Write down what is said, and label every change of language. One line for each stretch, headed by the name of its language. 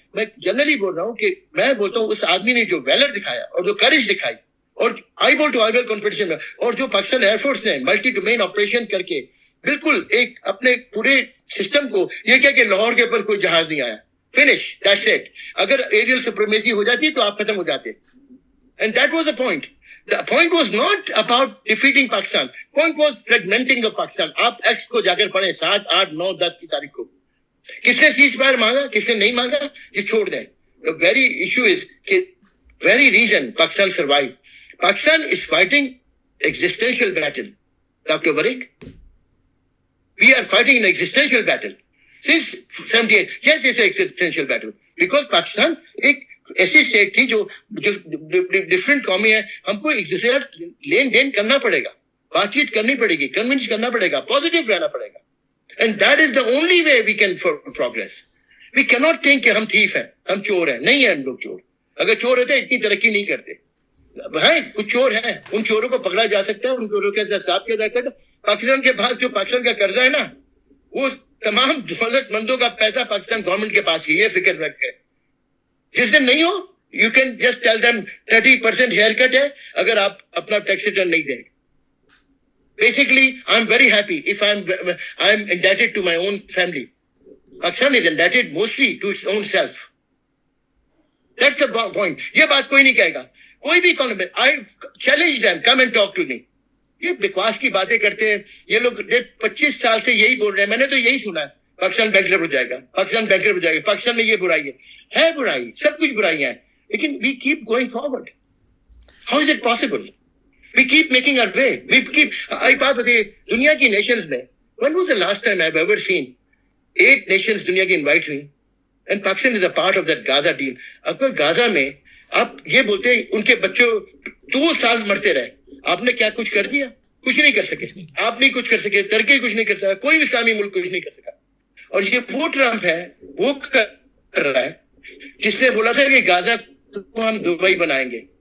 Urdu: میں جنرلی بول رہا ہوں کہ میں بولتا ہوں اس آدمی نے جو ویلر دکھایا اور جو کریج دکھائی اور آئی بال ٹو آئی بال کمپٹیشن میں, اور جو پاکستان ایئر فورس نے ملٹی ڈومین آپریشن کر کے بالکل ایک اپنے پورے سسٹم کو یہ کیا کہ لاہور کے اوپر کوئی جہاز نہیں آیا,
English: Finish, that's it.
Urdu: اگر ایریل سپریمیسی ہو جاتی تو آپ ختم ہو جاتے.
English: And that was the point. The point was not about defeating Pakistan. Point was fragmenting of Pakistan.
Urdu: آپ ایکس کو جا کر پڑھیں 7, 8, 9, 10 کی تاریخ کو. کس نے سیز فائر مانگا, کس نے نہیں مانگا, یہ چھوڑ دیں.
English: The very issue is کہ very reason Pakistan survived. Pakistan is fighting existential battle. Dr. Barik, we are fighting an existential battle. Since 78, yes, it's an existential battle.
Urdu: Because Pakistan ایک ایسی اسٹیٹ تھی جو ڈفرینٹ قومی ہے, ہم کو ایک دوسرے لین دین کرنا پڑے گا, بات چیت کرنی پڑے گی, کنونس کرنا پڑے گا, پازیٹیو رہنا پڑے گا.
English: And that is the only way we can progress. We کی not think
Urdu: کہ ہم تھیف ہیں, ہم چور ہیں. نہیں ہیں ہم لوگ چور. اگر چور ہوتے اتنی ترقی نہیں کرتے. بھائی کچھ چور ہیں, ان چوروں کو پکڑا جا سکتا ہے, ان چوروں کے حساب کیا جا سکتا ہے. پاکستان کے پاس جو پاکستان کا قرضہ ہے نا, وہ تمام دولت مندوں کا پیسہ پاکستان گورنمنٹ کے پاس ہی, یہ فکر رکھ کے. جس دن نہیں ہو,
English: you can just tell them 30% hair cut
Urdu: ہے اگر آپ اپنا ٹیکس ریٹرن نہیں دیں.
English: Basically, I'm very happy if I'm indebted to my own family. Pakistan is indebted mostly to its own self. That's the point.
Urdu: یہ بات کوئی نہیں کہے گا, کوئی بھی کون.
English: I challenge them, come and talk to me.
Urdu: یہ بکواس کی باتیں کرتے ہیں یہ لوگ. 25 سال سے یہی بول رہے ہیں, میں نے تو یہی سنا ہے, پاکستان بینکرپٹ ہو جائے گا, پاکستان بینکرپٹ ہو جائے گا, پاکستان میں یہ برائی ہے برائی, سب کچھ برائیاں ہیں.
English: لیکن we keep going forward. How is it possible? We keep making our way. We keep.
Urdu: ایک بات بتائیے, دنیا کی نیشنز میں
English: when was the last time I've ever seen 8 nations
Urdu: دنیا کی انوائٹ ہوئی
English: and Pakistan is a part of that Gaza deal.
Urdu: اب غازہ میں آپ یہ بولتے ہیں ان کے بچوں 2 سال مرتے رہے, آپ نے کیا کچھ کر دیا؟ کچھ نہیں کر سکے. آپ نہیں کچھ کر سکے, ترکی کچھ نہیں کر سکا, کوئی اسلامی ملک کچھ نہیں کر سکا. اور یہ وہ ٹرمپ ہے, وہ کر رہا ہے جس نے بولا تھا کہ غازہ کو ہم دبئی بنائیں گے.